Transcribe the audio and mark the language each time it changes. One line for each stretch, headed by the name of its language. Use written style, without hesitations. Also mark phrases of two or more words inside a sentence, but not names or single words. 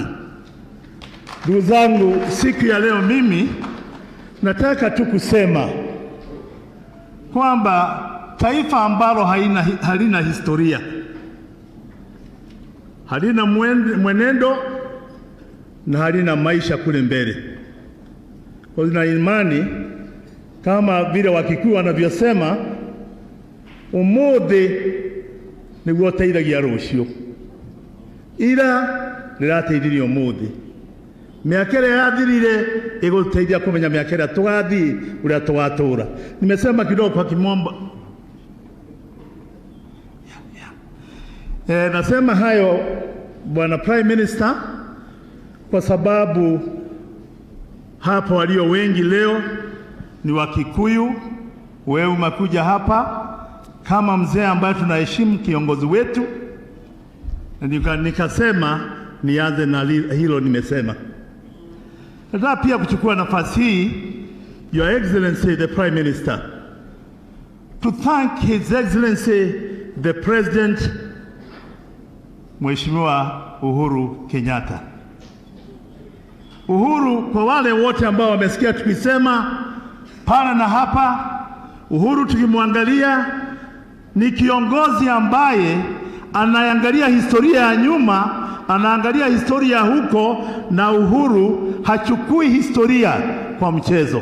Swahili: Ndugu zangu, siku ya leo mimi nataka tu kusema kwamba taifa ambalo halina historia, halina mwenendo na halina maisha kule mbele. Kwa hiyo na imani kama vile Wakikuyu wanavyosema,
Kikuyu: umuthi niguo teithagia rucio, ira rirateithirie umuthi. Miaka ĩrĩa yathirire ĩgũteithia kũmenya miaka ĩrĩa tũgathiĩ ũrĩa tũgatũũra.
Swahili: Nimesema kidogo kwa kimombo. Nasema hayo Bwana Prime Minister kwa sababu hapa walio wengi leo ni Wakikuyu. Wewe umekuja hapa kama mzee ambaye tunaheshimu kiongozi wetu, na nikasema nianze na hilo nimesema. Nataka pia kuchukua nafasi hii,
English: Your Excellency the Prime Minister, to thank His Excellency the President Mheshimiwa Uhuru Kenyatta.
Swahili: Uhuru, kwa wale wote ambao wamesikia tukisema pale na hapa, Uhuru tukimwangalia ni kiongozi ambaye anaangalia historia ya nyuma, anaangalia historia huko, na Uhuru hachukui historia kwa mchezo.